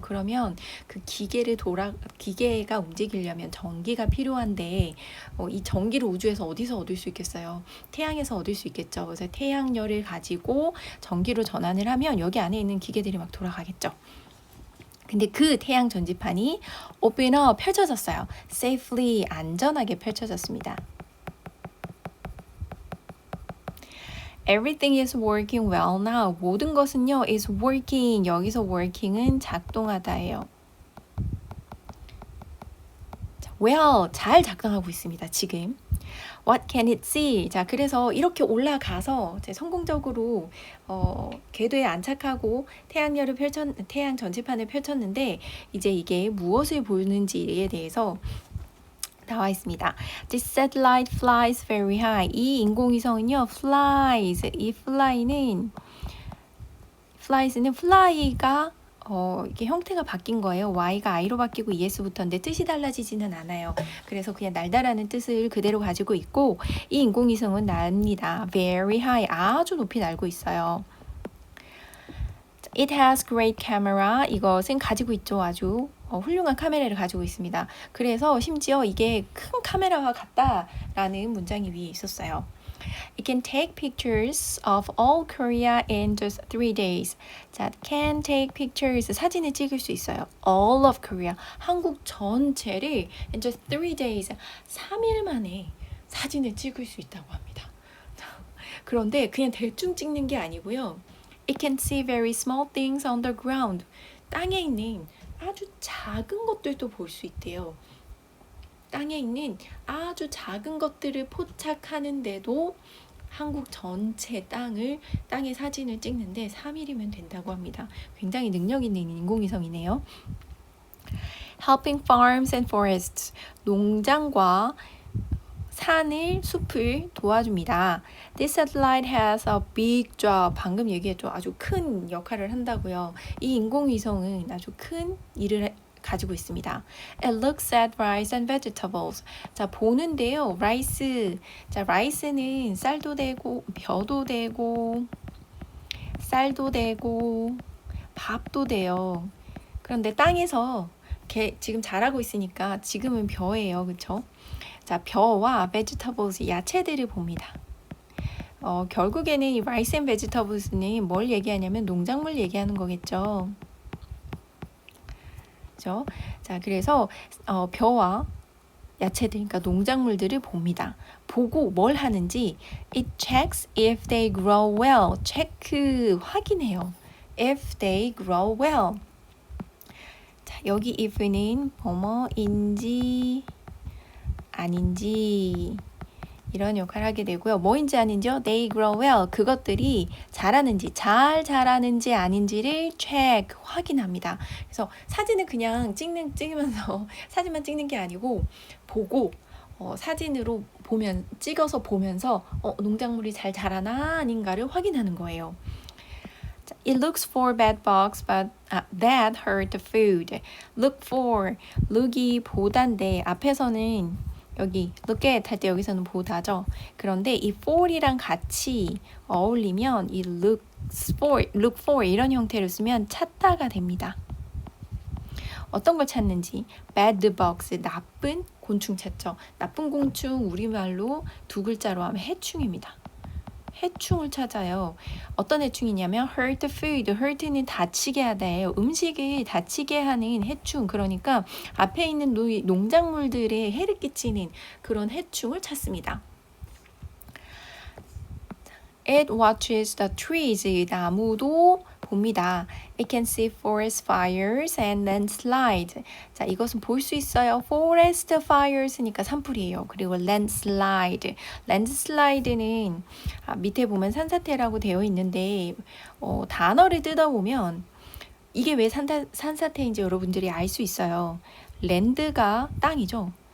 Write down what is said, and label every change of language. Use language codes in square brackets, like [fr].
[ko] 그러면 그 기계가 움직이려면 전기가 필요한데 이 전기를 우주에서 어디서 얻을 수 있겠어요? 태양에서 얻을 수 있겠죠. 그래서 태양열을 가지고 전기로 전환을 하면 여기 안에 있는 기계들이 막 돌아가겠죠. 근데 그 태양 전지판이 [en] open up, [ko] 펼쳐졌어요. [en] safely, [ko] 안전하게 펼쳐졌습니다. [en] Everything is working well now. [ko] 모든 것은요, [en] is working. [ko] 여기서 working은 작동하다예요. [en] well, [ko] 잘 작동하고 있습니다, 지금. [en] What can it see? [ko] 자, 그래서 이렇게 올라가서 성공적으로 궤도에 안착하고 태양 전지판을 펼쳤는데 이제 이게 무엇을 보는지에 대해서 나와 있습니다. [en] This satellite flies very high. [ko] 이 인공위성은요, flies. 이 flies는 fly가 이게 형태가 바뀐 거예요. Y가 I로 바뀌고 ES 붙었는데 뜻이 달라지지는 않아요. 그래서 그냥 날다라는 뜻을 그대로 가지고 있고 이 인공위성은 납니다. [en] Very high, [ko] 아주 높이 날고 있어요. [en] It has great camera. [ko] 이것은 가지고 있죠. 아주 훌륭한 카메라를 가지고 있습니다. 그래서 심지어 이게 큰 카메라와 같다라는 문장이 위에 있었어요. [en] It can take pictures of all Korea in just 3 days. [ko] 자, [en] can take pictures, [ko] 사진을 찍을 수 있어요. [en] All of Korea, [ko] 한국 전체를 [en] in just 3 days, [ko] 3일 만에 사진을 찍을 수 있다고 합니다. 그런데 그냥 대충 찍는 게 아니고요. [en] It can see very small things on the ground. [ko] 땅에 있는 아주 작은 것들도 볼 수 있대요. 땅에 있는 아주 작은 것들을 포착하는데도 한국 전체 땅의 사진을 찍는데 3일이면 된다고 합니다. 굉장히 능력 있는 인공위성이네요. [en] Helping farms and forests. [ko] 농장과 숲을 도와줍니다. [en] This satellite has a big job. [ko] 방금 얘기했죠. 아주 큰 역할을 한다고요. 이 인공위성은 아주 큰 일을 가지고 있습니다. [en] It looks at rice and vegetables. [ko] 자, 보는데요. rice. 자, rice는 쌀도 되고, 벼도 되고, 쌀도 되고, 밥도 돼요. 그런데 땅에서 지금 자라고 있으니까 지금은 벼예요. 그렇죠? 자, 벼와 vegetables, 야채들을 봅니다. 결국에는 이 rice and vegetables는 뭘 얘기하냐면 농작물 얘기하는 거겠죠. 그렇죠? 자, 그래서 벼와 야채들, 그러니까 농작물들을 봅니다. 보고 뭘 하는지 [en] it checks if they grow well. 체크, [ko] 확인해요. [en] if they grow well. [ko] 자, 여기 if는 뭐뭐인지 아닌지 이런 역할을 하게 되고요. 뭐인지 아닌지요? [en] They grow well. [ko] 그것들이 잘 자라는지 아닌지를 check, 확인합니다. 그래서 사진을 그냥 찍으면서 사진만 찍는 게 아니고 보고 사진으로 찍어서 보면서 농작물이 잘 자라나 아닌가를 확인하는 거예요. [en] It looks for bad bugs, but that hurt the food. [ko] Look for, look이 보다인데 앞에서는 여기 look at 할 때 여기서는 보다죠. 그런데 이 for이랑 같이 어울리면 이 look for 이런 형태를 쓰면 찾다가 됩니다. 어떤 걸 찾는지 bad bugs, 나쁜 곤충 찾죠. 나쁜 곤충 우리말로 두 글자로 하면 해충입니다. 해충을 찾아요. 어떤 해충이냐면 [en] hurt food, [ko] hurt는 다치게 하다예요. 음식을 다치게 하는 해충. 그러니까 앞에 있는 농작물들에 해를 끼치는 그런 해충을 찾습니다. [en] It watches the trees. [ko] 나무도 봅니다. [en] It can see forest fires and landslide. [ko] 자, 이것은 볼 수 있어요. forest fires니까 산불이에요. 그리고 landslide. landslide는 밑에 보면 산사태라고 되어 있는데 단어를 뜯어보면 이게 왜 산사태인지 여러분들이 알 수 있어요. 랜드가 땅이죠.